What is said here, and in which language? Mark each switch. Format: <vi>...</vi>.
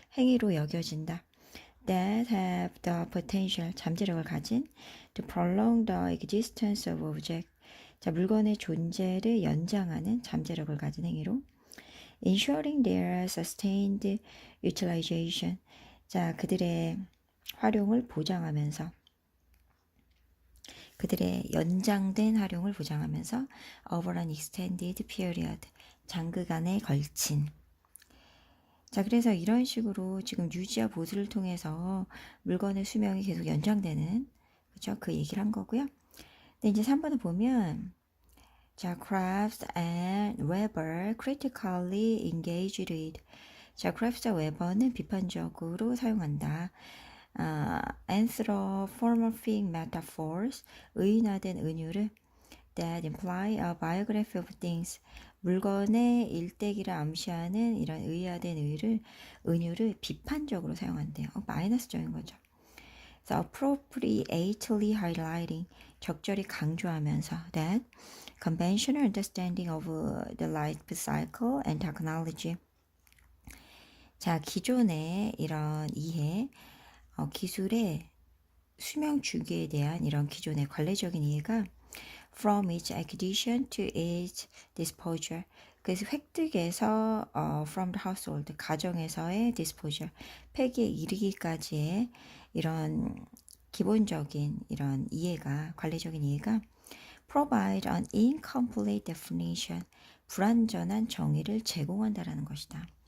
<ko>행위로 여겨진다.</ko> <en>that have the potential,</en> <ko>잠재력을 가진</ko> <en>to prolong the existence of object.</en> <ko>자, 물건의 존재를 연장하는 잠재력을 가진 행위로</ko> <en>ensuring their sustained utilization.</en> <ko>자, 그들의 활용을 보장하면서 그들의 연장된 활용을 보장하면서</ko> <en>over an extended period,</en> <ko>장기간에 걸친. 자, 그래서 이런 식으로 지금 유지와 보수를 통해서 물건의 수명이 계속 연장되는, 그죠? 그 얘기를 한 거고요. 근데 이제 3번을 보면,</ko> <en>자, Crafts and Weber critically engaged with.</en> <ko>자,</ko> <en>Crafts와 Weber는</en> <ko>비판적으로 사용한다.</ko> <en>Anthropomorphic metaphors,</en> <ko>의인화된 은유를</ko> <en>that imply a biography of things,</en> <ko>물건의 일대기를 암시하는 이런 의아된 은유를 비판적으로 사용한대요. 마이너스적인 거죠.</ko> <en>So appropriately highlighting,</en> <ko>적절히 강조하면서</ko> <en>that conventional understanding of the life cycle and technology.</en> <ko>자, 기존의 이런 이해, 기술의 수명 주기에 대한 이런 기존의 관례적인 이해가</ko> <en>from its acquisition to its disposal.</en> <ko>그래서 획득에서</ko> <en>from the household,</en> <ko>가정에서의 disposal, 폐기에 이르기까지의 이런 기본적인 이런 이해가, 관례적인 이해가</ko> <en>provide an incomplete definition,</en> <ko>불완전한 정의를 제공한다라는 것이다.</ko>